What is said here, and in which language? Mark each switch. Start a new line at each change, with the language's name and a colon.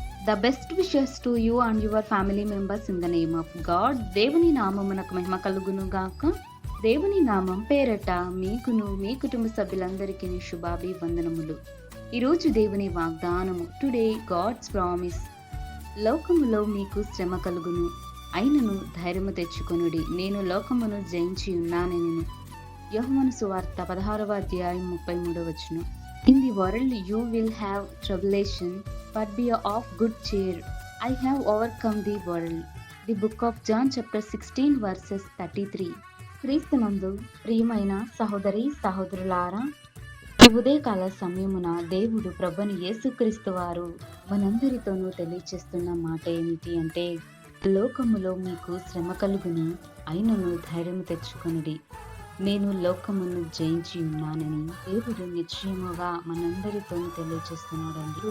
English: The best wishes to you and your family members in the name of God.
Telugu: దేవుని నామమునకు మహిమ కలుగును గాక. దేవుని నామం పేరట మీకును మీ కుటుంబ సభ్యులందరికీ శుభాభివందనములు. ఈరోజు దేవుని వాగ్దానము.
English: Today God's promise.
Telugu: లోకములో మీకు శ్రమ కలుగును, అయినను ధైర్యము తెచ్చుకొనుడి, నేను లోకమును జయించి ఉన్నానెను. యోహాను సువార్త 16వ అధ్యాయం 33వ వచనం.
English: In the world you will have tribulation, but be of good cheer. I have overcome the world. The book of John chapter 16 verses 33.
Telugu: క్రీస్తునందు ప్రియమైన సహోదరి సహోదరులారా, ఈ ఉదయకాల సమయమున దేవుడు ప్రభుని యేసుక్రీస్తు వారు మనందరితోనూ తెలియచేస్తున్న మాట ఏమిటి అంటే, లోకములో మీకు శ్రమ కలుగును, అయినను ధైర్యం తెచ్చుకొనుడి, నేను లోకమును జయించి ఉన్నానని దేవుడు నిశ్చయముగా మనందరితో తెలియజేస్తున్నాడండి.